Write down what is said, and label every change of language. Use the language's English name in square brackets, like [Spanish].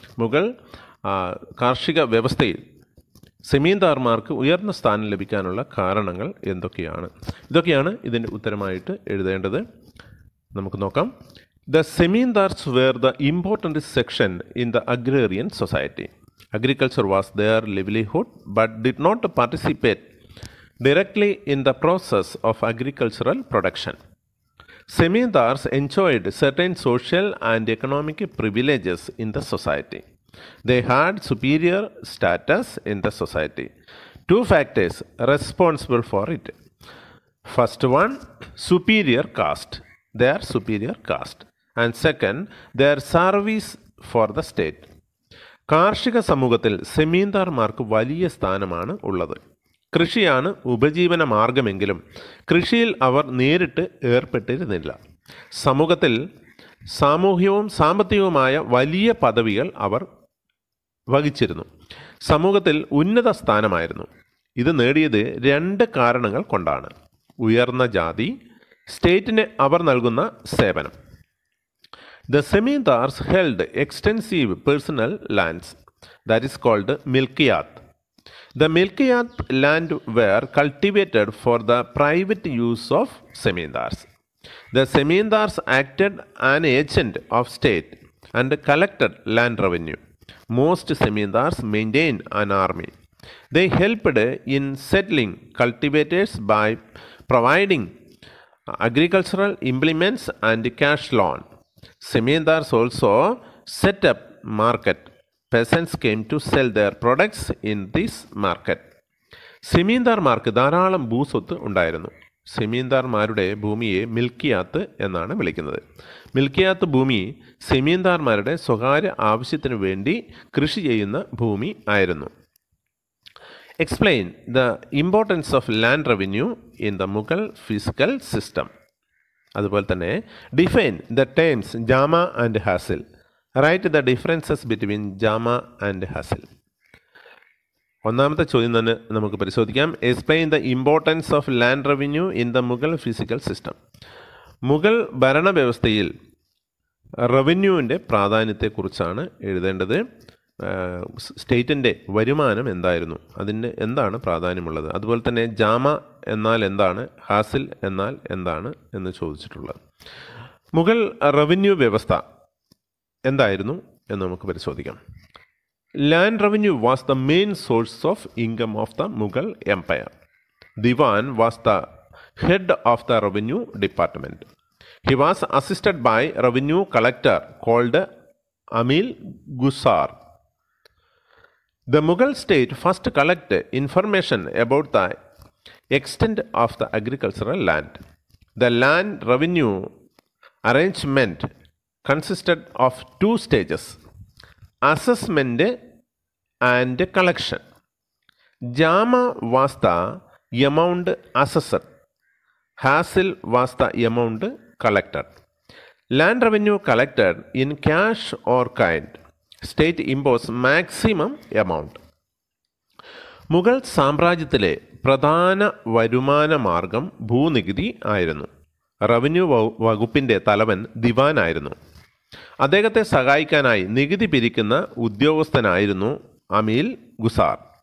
[Malayalam] മുഗൾ കാർഷിക വ്യവസ്ഥയിൽ സെമീന്ദാർമാർക്ക് ഉയർന്ന സ്ഥാനം ലഭിക്കാനുള്ള കാരണങ്ങൾ എന്തൊക്കെയാണ്? ഇതൊക്കെയാണ് ഇതിൻ്റെ ഉത്തരമായിട്ട് എഴുതേണ്ടത്. നമുക്ക് നോക്കാം. [English] The zamindars were the important section in the agrarian society. Agriculture was their livelihood but did not participate directly in the process of agricultural production. Semindars enjoyed certain social and economic privileges in the society. They had superior status in the society. 2 factors responsible for it. First one, superior caste. Their superior caste. And second, their service for the state. [Malayalam] കാർഷിക സമൂഹത്തിൽ സെമീന്ദാർമാർക്ക് വലിയ സ്ഥാനമാണ് ഉള്ളത്. കൃഷിയാണ് ഉപജീവന മാർഗമെങ്കിലും കൃഷിയിൽ അവർ നേരിട്ട് ഏർപ്പെട്ടിരുന്നില്ല. സമൂഹത്തിൽ സാമൂഹ്യവും സാമ്പത്തികവുമായ വലിയ പദവികൾ അവർ വഹിച്ചിരുന്നു. സമൂഹത്തിൽ ഉന്നത സ്ഥാനമായിരുന്നു. ഇത് നേടിയത് 2 കാരണങ്ങൾ കൊണ്ടാണ്. ഉയർന്ന ജാതി, സ്റ്റേറ്റിന് അവർ നൽകുന്ന സേവനം. [English] The Semindars held extensive personal lands, that is called milkiyat. The milkiyat land were cultivated for the private use of Semindars. The Semindars acted an agent of state and collected land revenue. Most Semindars maintained an army. They helped in settling cultivators by providing agricultural implements and cash loan. Semindars also set up market. Peasants came to sell their products in this market. [Malayalam] സെമീന്ദാർമാർക്ക് ധാരാളം ഭൂസ്വത്ത് ഉണ്ടായിരുന്നു. സെമീന്ദാർമാരുടെ ഭൂമിയെ മിൽക്കിയാത്ത് എന്നാണ് വിളിക്കുന്നത്. മിൽക്കിയാത്ത് ഭൂമി സെമീന്ദാർമാരുടെ സ്വകാര്യ ആവശ്യത്തിനു വേണ്ടി കൃഷി ചെയ്യുന്ന ഭൂമി ആയിരുന്നു. [English] Explain the importance of land revenue in the Mughal physical system. [Malayalam] അതുപോലെ തന്നെ [English] Define the terms jama and hasil. Write the differences between jama and hasil. [Malayalam] ഒന്നാമത്തെ ചോദ്യം തന്നെ നമുക്ക് പരിശോധിക്കാം. [English] Explain the importance of land revenue in the Mughal physical system. [Malayalam] Mughal ഭരണവ്യവസ്ഥയിൽ റവന്യൂവിൻ്റെ പ്രാധാന്യത്തെക്കുറിച്ചാണ് എഴുതേണ്ടത്. സ്റ്റേറ്റിൻ്റെ വരുമാനം എന്തായിരുന്നു, അതിന് എന്താണ് പ്രാധാന്യമുള്ളത്, അതുപോലെ തന്നെ ജാമ എന്നാൽ എന്താണ്, ഹാസിൽ എന്നാൽ എന്താണ് എന്ന് ചോദിച്ചിട്ടുള്ളത്. മുഗൾ റവന്യൂ വ്യവസ്ഥ എന്തായിരുന്നു എന്ന് നമുക്ക് പരിശോധിക്കാം. [English] Land revenue was the main source of income of the Mughal Empire. Diwan was the head of the revenue department. He was assisted by revenue collector called Amil Gusar. The Mughal state first collected information about the extent of the agricultural land. The land revenue arrangement consisted of two stages: assessment and collection. Jama was the amount assessed. Hasil was the amount collected. Land revenue collected in cash or kind. State imposed maximum amount. [Malayalam] Mughal സാമ്രാജ്യത്തിലെ പ്രധാന വരുമാന മാർഗം ഭൂനികുതി ആയിരുന്നു. Revenue വകുപ്പിൻ്റെ തലവൻ ദിവാനായിരുന്നു. അദ്ദേഹത്തെ സഹായിക്കാനായി നികുതി പിരിക്കുന്ന ഉദ്യോഗസ്ഥനായിരുന്നു അമീൽ ഗുസാർ.